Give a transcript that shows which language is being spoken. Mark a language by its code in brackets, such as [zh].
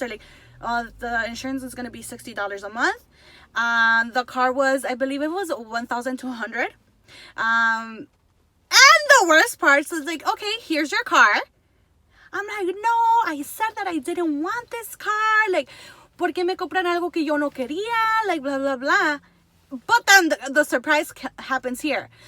[en] Or like, the insurance is going to be $60 a month. The car was, I believe it was $1,200. And the worst part is like, okay, here's your car. I'm like, no, I said that I didn't want this car. [es] Like, ¿por qué me compran algo que yo no quería? [en] Like, blah, blah, blah. But then the surprise happens here.